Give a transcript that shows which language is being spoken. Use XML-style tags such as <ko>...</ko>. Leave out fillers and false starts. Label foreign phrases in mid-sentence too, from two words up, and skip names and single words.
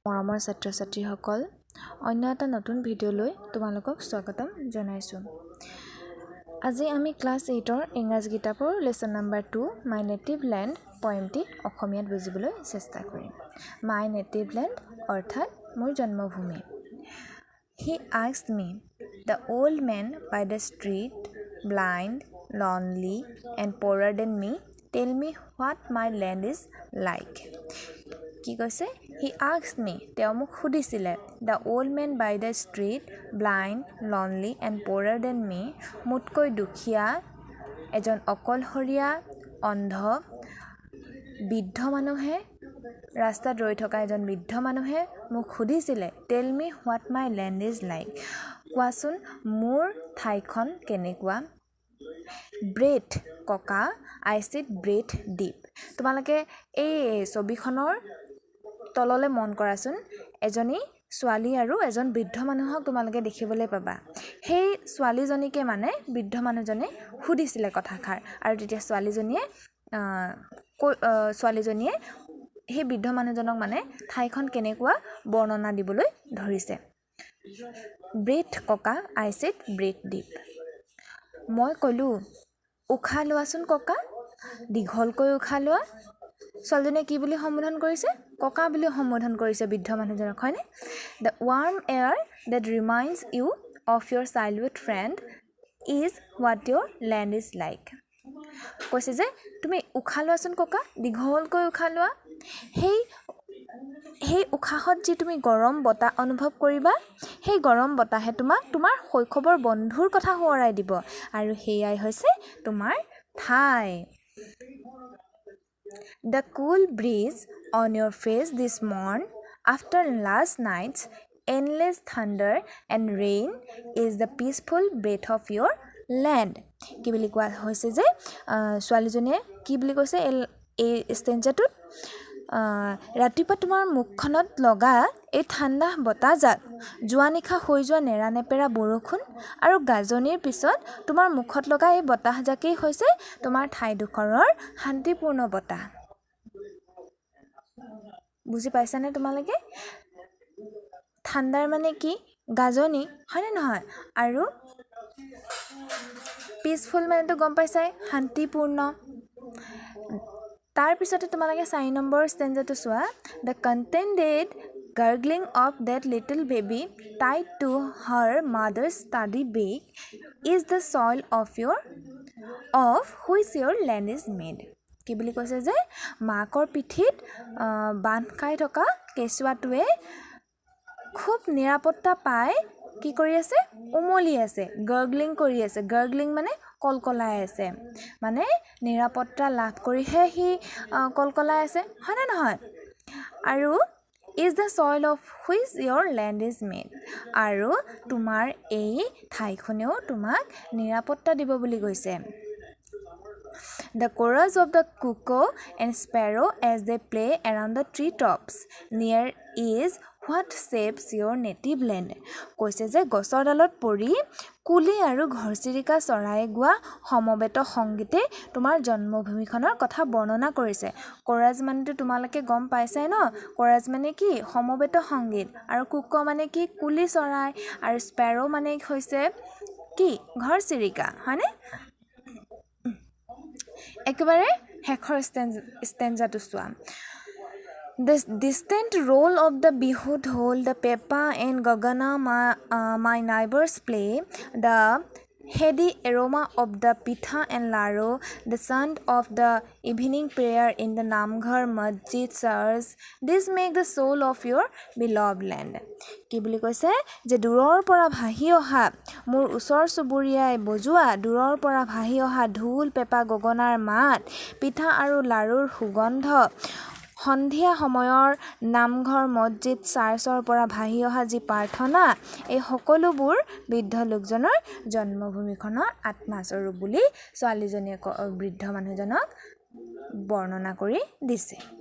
<as>মৰমৰ ছাত্ৰ-ছাত্ৰীসকল, অন্য এটা নতুন ভিডিঅ'লৈ তোমালোকক স্বাগতম জনাইছোঁ। আজি আমি ক্লাছ 8ৰ ইংৰাজী কিতাপৰ লেসন নাম্বাৰ 2 মাই নেটিভ লেণ্ড পয়েমটি অসমীয়াত বুজিবলৈ চেষ্টা কৰিম। মাই নেটিভ লেণ্ড অৰ্থাৎ মোৰ জন্মভূমি।</as> <en>He asked me, the old man by the street, blind, lonely and poorer than me, tell me what my land is like.</en> <as>কি কৈছে?</as> <en>He asked me,</en> <as>তেওঁ মোক সুধিছিলে,</as> <en>the old man by the street, blind, lonely and poorer than me,</en> <as>মোতকৈ দুখীয়া, এজন অকলশৰীয়া, অন্ধ, বৃদ্ধ মানুহে, ৰাস্তাত ৰৈ থকা এজন বৃদ্ধ মানুহে মোক সুধিছিলে,</as> <en>tell me what my land is like.</en> <as>কোৱাচোন মোৰ ঠাইখন কেনেকুৱা?</as> <en>breath koka, I said ব্ৰেথ deep.</en> <as>তোমালোকে এই ছবিখনৰ তললে মন কৰাচোন, এজনী ছোৱালী আৰু এজন বৃদ্ধ মানুহক তোমালোকে দেখিবলৈ পাবা। সেই ছোৱালীজনীকে মানে বৃদ্ধ মানুহজনে সুধিছিলে কথাষাৰ আৰু তেতিয়া ছোৱালীজনীয়ে সেই বৃদ্ধ মানুহজনক মানে ঠাইখন কেনেকুৱা বৰ্ণনা দিবলৈ ধৰিছে।</as> <en>ব্ৰেথ ককা, I said ব্ৰেথ deep.</en> <as>মই ক'লোঁ, উশাহ লোৱাচোন ককা, দীঘলকৈ উশাহ লোৱা। ছোৱালীজনীয়ে কি বুলি সম্বোধন কৰিছে? ককা বুলি সম্বোধন কৰিছে বৃদ্ধ মানুহজনক, হয়নে?</as> <en>The warm air that reminds you of your childhood friend is what your land is like.</en> <as>কৈছে যে তুমি উশাহ লোৱাচোন ককা, দীঘলকৈ উশাহ লোৱা। সেই উশাহত যি তুমি গৰম বতাহ অনুভৱ কৰিবা, সেই গৰম বতাহে তোমাক তোমাৰ শৈশৱৰ বন্ধুৰ কথা সোঁৱৰাই দিব আৰু সেয়াই হৈছে তোমাৰ ঠাই।</as> <en>The cool breeze on your face this morn after last night's endless thunder and rain is the peaceful breath of your land.</en> <as>কি বুলি কোৱা হৈছে যে ছোৱালীজনীয়ে কি বুলি কৈছে এই ষ্টেঞ্জাটোত? ৰাতিপুৱা তোমাৰ মুখখনত লগা এই ঠাণ্ডা বতাহজাক, যোৱা নিশা হৈ যোৱা নেৰানেপেৰা বৰষুণ আৰু গাজনিৰ পিছত তোমাৰ মুখত লগা এই বতাহজাকেই হৈছে তোমাৰ ঠাইডোখৰৰ শান্তিপূৰ্ণ বতাহ। বুজি পাইছানে তোমালোকে? ঠাণ্ডাৰ মানে কি? গাজনি, হয়নে নহয়? আৰু পিচফুল মানেতো গম পাইছাই, শান্তিপূৰ্ণ। তাৰপিছতে তোমালোকে 4 নম্বৰ ষ্টেঞ্জাটো চোৱা।</as> <en>The contented gurgling of that little baby tied to her mother's study bag is the soil of which your land is made.</en> <as>কি বুলি কৈছে যে মাকৰ পিঠিত বান্ধ খাই থকা কেঁচুৱাটোৱে খুব নিৰাপত্তা পাই কি কৰি আছে? উমলি আছে, গাৰ্গলিং কৰি আছে। গাৰ্গলিং মানে কলকলাই আছে, মানে নিৰাপত্তা লাভ কৰিহে সি কলকলাই আছে, হয়নে নহয়?</as> <en>আৰু is the soil of which your land is made.</en> <as>আৰু তোমাৰ এই ঠাইখনেও তোমাক নিৰাপত্তা দিব বুলি কৈছে।</as> <en>The chorus of the cuckoo and sparrow as they play around the tree tops near is what shapes your native land.</en> <as>কৈছে যে গছৰ ডালত পৰি কুলি আৰু ঘৰচিৰিকা চৰাই গোৱা সমবেত সংগীতে তোমাৰ জন্মভূমিখনৰ কথা বৰ্ণনা কৰিছে। কোৰাজ মানেতো তোমালোকে গম পাইছাই ন? কোৰাজ মানে কি? সমবেত সংগীত। আৰু কুকু মানে কি? কুলি চৰাই। আৰু স্পেৰো মানে হৈছে কি? ঘৰচিৰিকা, হয়নে? একেবাৰে শেষৰ ষ্টেঞ্জাটো চোৱা।</as> <en>The distant roll of the bihu dhol, the pepa and gagana my neighbors play, the heady aroma of the pitha and laro, the sound of the evening prayer in the namghar masjid church, this make the soul of your beloved land.</en> <as>কি বুলি কৈছে যে দূৰৰ পৰা ভাহি অহা মোৰ ওচৰ চুবুৰীয়াই বজোৱা, দূৰৰ পৰা ভাহি অহা ঢোল পেঁপা গগনাৰ মাত, পিঠা আৰু লাৰুৰ সুগন্ধ, সন্ধিয়া সময়ৰ নামঘৰ মছজিদ চাৰ্চৰ পৰা ভাহি অহা যি প্ৰাৰ্থনা, এই সকলোবোৰ বৃদ্ধ লোকজনৰ জন্মভূমিখনৰ আত্মাস্বৰূপ বুলি ছোৱালীজনীয়ে বৃদ্ধ মানুহজনক বৰ্ণনা কৰি দিছে।</as>